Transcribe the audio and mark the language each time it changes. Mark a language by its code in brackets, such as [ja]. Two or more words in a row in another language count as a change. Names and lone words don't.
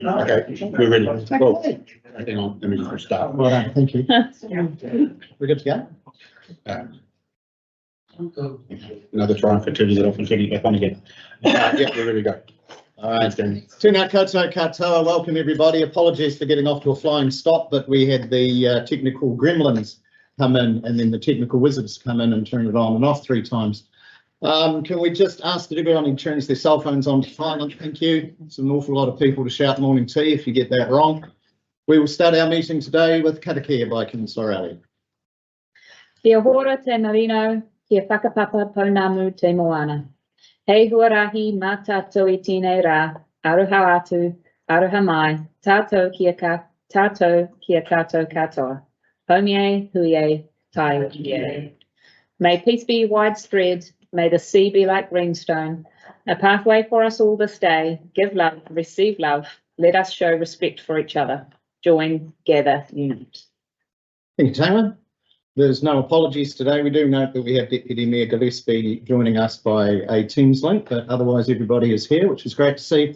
[en] Okay, we're ready. Well, hang on, let me just start. Well done, thank you. We're good to go? Another try for turning it off and turning it back on again. Yeah, we're ready to go. All right, [mi] tēnā koutou katoa, [en] welcome everybody. Apologies for getting off to a flying stop, but we had the technical gremlins come in and then the technical wizards come in and turn it on and off 3 times. Can we just ask that everyone turns their cell phones on to silent? Thank you. It's an awful lot of people to shout morning tea if you get that wrong. We will start our meeting today with karakia by King Sorali. [mi] Kia hora te marino, kia whakapapa pounamu te moana. Hei huarahi mā tātou I tēnei rā, aroha atu, aroha mai, tātou kia kātou katoa. Haumie, huie, tai ukie. [en] May peace be widespread, may the sea be like greenstone, a pathway for us all this day. Give love, receive love, let us show respect for each other. Join, gather, unite. Thank you, Taylor. There's no apologies today. We do note that we have Deputy Mayor Gillespie joining us by a Teams link, but otherwise everybody is here, which is great to see.